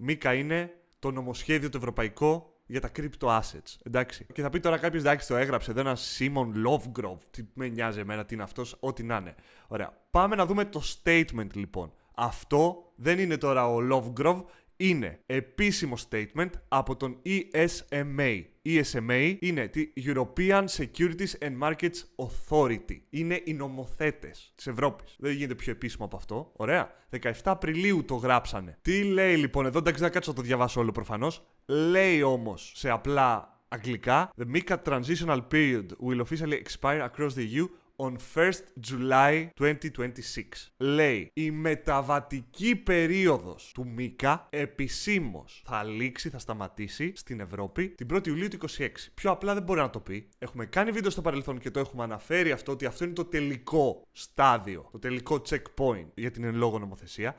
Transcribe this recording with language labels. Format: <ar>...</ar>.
<el>MiCA είναι το νομοσχέδιο το ευρωπαϊκό για τα crypto assets. Εντάξει. Και θα πει τώρα κάποιος, εντάξει, το έγραψε εδώ ένα Simon Lovegrove. Τι με νοιάζει εμένα, τι είναι αυτός, ό,τι να είναι. Ωραία. Πάμε να δούμε το statement λοιπόν. Αυτό δεν είναι τώρα ο Lovegrove, είναι επίσημο statement από τον ESMA. ESMA είναι τη European Securities and Markets Authority. Είναι οι νομοθέτες της Ευρώπης. Δεν γίνεται πιο επίσημο από αυτό. Ωραία. 17 Απριλίου το γράψανε. Τι λέει λοιπόν εδώ, εντάξει, δεν κάτσω να το διαβάσω όλο προφανώς. Λέει όμως σε απλά αγγλικά:</el> <en>The MiCA transitional period will officially expire across the EU on 1st July 2026.</en> <el>Λέει, η μεταβατική περίοδος του MiCA επισήμως θα λήξει, θα σταματήσει στην Ευρώπη την 1η Ιουλίου του 2026. Πιο απλά δεν μπορεί να το πει. Έχουμε κάνει βίντεο στο παρελθόν και το έχουμε αναφέρει αυτό, ότι αυτό είναι το τελικό στάδιο, το τελικό checkpoint για την εν λόγω νομοθεσία.</el>